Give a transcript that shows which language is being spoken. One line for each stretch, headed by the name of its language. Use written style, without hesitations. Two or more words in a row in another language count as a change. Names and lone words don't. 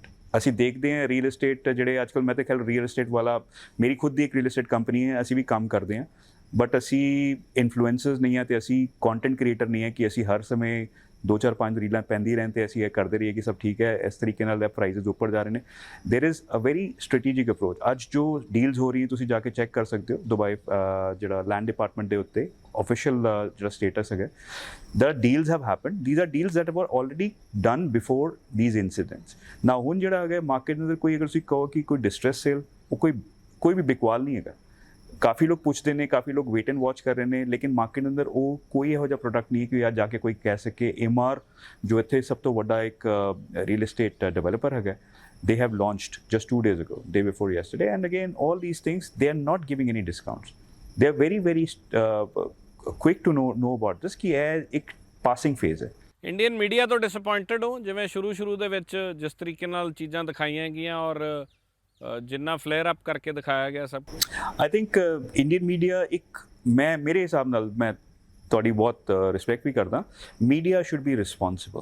Punjabi: ਅਸੀਂ ਦੇਖਦੇ ਹਾਂ
English: real estate
Punjabi: ਜਿਹੜੇ ਅੱਜ ਕੱਲ੍ਹ, ਮੈਂ ਤਾਂ ਖਿਆਲ
English: real estate
Punjabi: ਵਾਲਾ, ਮੇਰੀ ਖੁਦ ਦੀ ਇੱਕ
English: real estate company
Punjabi: ਹੈ, ਅਸੀਂ ਵੀ ਕੰਮ ਕਰਦੇ ਹਾਂ, ਬਟ ਅਸੀਂ ਇਨਫਲੂਐਂਸਰਸ ਨਹੀਂ ਹਾਂ ਤੇ ਅਸੀਂ
English: content creator
Punjabi: ਨਹੀਂ ਹੈ ਕਿ ਅਸੀਂ ਹਰ ਸਮੇਂ 2-4-5 ਰੀਲਾਂ ਪੈਂਦੀ ਰਹਿਣ ਤੇ ਅਸੀਂ ਇਹ ਕਰਦੇ ਰਹੀਏ ਕਿ ਸਭ ਠੀਕ ਹੈ. ਇਸ ਤਰੀਕੇ ਨਾਲ ਦੇ ਪ੍ਰਾਈਸਿਸ ਉੱਪਰ ਜਾ ਰਹੇ ਨੇ.
English: there is a very strategic approach.
Punjabi: ਅੱਜ ਜੋ ਡੀਲਸ ਹੋ ਰਹੀਆਂ ਤੁਸੀਂ ਜਾ ਕੇ ਚੈੱਕ ਕਰ ਸਕਦੇ ਹੋ ਦੁਬਈ ਜਿਹੜਾ
English: land department
Punjabi: ਦੇ ਉੱਤੇ ਆਫੀਸ਼ੀਅਲ ਜਿਹੜਾ ਸਟੇਟਸ ਹੈਗਾ,
English: the deals have happened. These are deals that were already done before these incidents.
Punjabi: Now ਹੁਣ ਜਿਹੜਾ ਹੈਗਾ ਮਾਰਕੀਟ ਦੇ ਅੰਦਰ, ਕੋਈ ਅਗਰ ਤੁਸੀਂ ਕਹੋ ਕਿ ਕੋਈ
English: distress sale,
Punjabi: ਉਹ ਕੋਈ ਵੀ ਬਿਕਵਾਲ ਨਹੀਂ ਹੈਗਾ. ਕਾਫੀ ਲੋਕ ਪੁੱਛਦੇ ਨੇ, ਕਾਫੀ ਲੋਕ
English: wait and watch
Punjabi: ਕਰ ਰਹੇ ਨੇ, ਲੇਕਿਨ ਮਾਰਕੀਟ ਦੇ ਅੰਦਰ ਉਹ ਕੋਈ ਇਹੋ ਜਿਹਾ ਪ੍ਰੋਡਕਟ ਨਹੀਂ ਹੈ ਕਿ ਅੱਜ ਜਾ ਕੇ ਕੋਈ ਕਹਿ ਸਕੇ. MR ਜੋ ਇੱਥੇ ਸਭ ਤੋਂ ਵੱਡਾ ਇੱਕ
English: real estate developer
Punjabi: ਹੈਗਾ,
English: they have launched just 2 days ago, day before yesterday, and again all these things, they are not giving any discounts. They are very quick to know about this
Punjabi: ਕਿ ਇਹ ਇੱਕ
English: passing phase ਹੈ. Indian media
Punjabi: ਤੋਂ ਡਿਸਅਪੁਆਇੰਟਡ ਹੋ, ਜਿਵੇਂ ਸ਼ੁਰੂ ਦੇ ਵਿੱਚ ਜਿਸ ਤਰੀਕੇ ਨਾਲ ਚੀਜ਼ਾਂ ਦਿਖਾਈਆਂ ਗਈਆਂ ਔਰ ਜਿੰਨਾ
English: flare up
Punjabi: ਕਰਕੇ ਦਿਖਾਇਆ ਗਿਆ ਸਭ ਕੁਝ?
English: I think Indian media
Punjabi: ਇੱਕ, ਮੇਰੇ ਹਿਸਾਬ ਨਾਲ, ਮੈਂ ਤੁਹਾਡੀ ਬਹੁਤ ਰਿਸਪੈਕਟ ਵੀ ਕਰਦਾ,
English: media should be responsible.